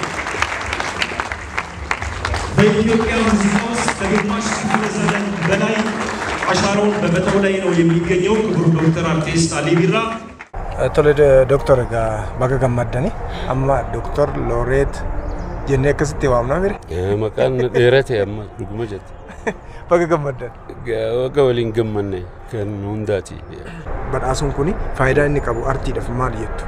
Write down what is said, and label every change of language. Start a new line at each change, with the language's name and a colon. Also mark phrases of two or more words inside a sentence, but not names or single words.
Amharic: በኢትዮጵያ ሙዚቃ ውስጥ ከግማሽ ክፍለ ዘመን በላይ አሻራውን በመተው ላይ ነው የሚገኘው ክቡር ዶክተር አርቲስት አሊ ቢራ።
Oromo: Tole Dr. Baga Gammadani, amma Dr. Laureate jenne akkasitti waamna mire. Maqaan dheerate amma dhuguma jette. Baga Gammadan. Wagga waliin gammanne kan hundaati. Badhaasuun kuni faayidaa inni qabu artiidhaaf maal jettu?